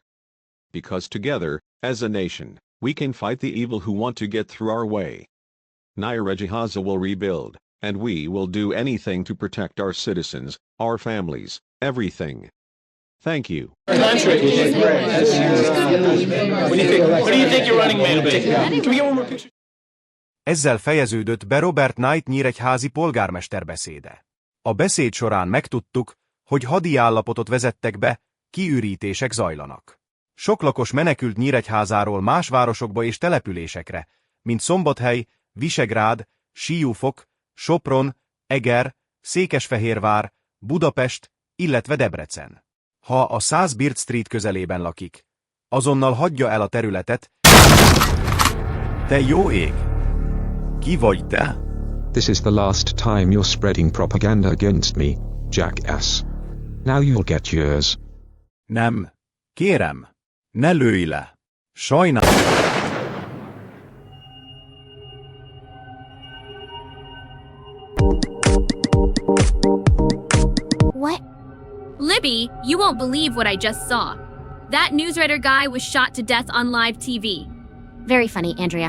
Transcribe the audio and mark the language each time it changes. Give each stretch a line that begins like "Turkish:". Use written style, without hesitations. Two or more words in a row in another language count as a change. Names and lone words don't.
English: Because together, as a nation, we can fight the evil who want to get through our way. Nyíregyháza will rebuild, and we will do anything to protect our citizens, our families, everything. Thank you. What do you think your running mate will be? Can we get one more picture?
Hungarian: Ezzel fejeződött be Robert Knight nyíregyházi polgármester beszéde. A beszéd során megtudtuk, hogy hadiállapotot vezettek be, kiürítések zajlanak. Sok lakos menekült Nyíregyházáról más városokba és településekre, mint Szombathely, Visegrád, Siófok, Sopron, Eger, Székesfehérvár, Budapest, illetve Debrecen. Ha a 100 Bird Street közelében lakik, azonnal hagyja el a területet. Te jó ég! Ki vagy te?
English: This is the last time you're spreading propaganda against me, jackass. Now you'll get yours.
Hungarian: Nem. Kérem, ne lőj le. Sajnálom.
English: What? Libby, you won't believe what I just saw. That newsreader guy was shot to death on live TV. Very funny, Andrea.